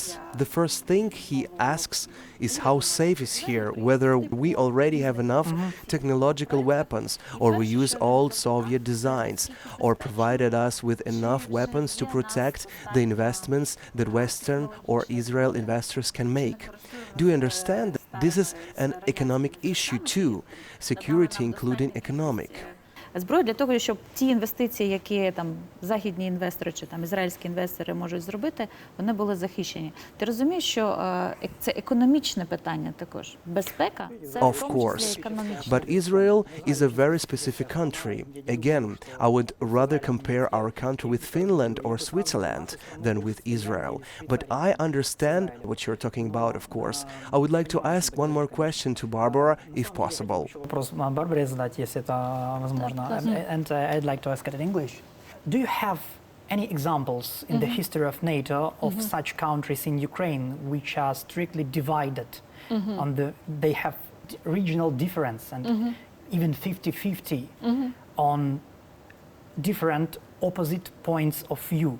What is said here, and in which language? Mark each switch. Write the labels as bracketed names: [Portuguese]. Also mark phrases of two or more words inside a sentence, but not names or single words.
[English] The first thing he asks is how safe is here, whether we already have enough technological weapons, or we use old Soviet designs, or provided us with enough weapons to protect the investments that Western or Israel investors can make. Do you understand? This is an economic issue too. Security including economic. [Ukrainian] Зброю для того, щоб ті інвестиції, які там західні інвестори чи там ізраїльські інвестори можуть зробити, вони були захищені. Ти розумієш, що це економічне питання також. Безпека – це в тому числі економічне. [English] But Israel is a very specific country. Again, I would rather compare our country with Finland or Switzerland than with Israel. But I understand what you're talking about, of course. I would like to ask one more question to Barbora, if possible. [Russian] Вопрос Барбаре задать, если это возможно. [English] And I'd like to ask it in English. Do you have any examples in the history of NATO of such countries in Ukraine which are strictly divided they have regional difference and even 50-50 on different opposite points of view?